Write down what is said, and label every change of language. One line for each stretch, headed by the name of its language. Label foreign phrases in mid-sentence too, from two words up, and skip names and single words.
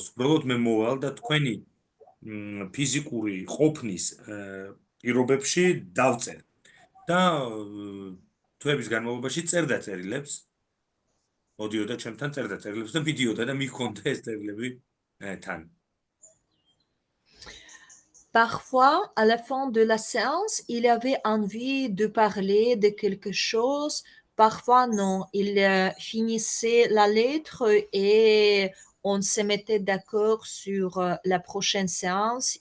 Georgian: უბრალოდ მე მოვალ და თქვენი ფიზიკური ყოფნის პირობებში დავწერ. და თვეების განმავლობაში წერდა წერილებს. მოდიოდა ჩემთან წერდა წერილებს და მიდიოდა და მიქონდა ეს წერილები თან.
French: Parfois, à la fin de la séance, il avait envie de parler de quelque chose. Parfois, non. Il finissait la lettre et on se mettait d'accord sur la prochaine séance.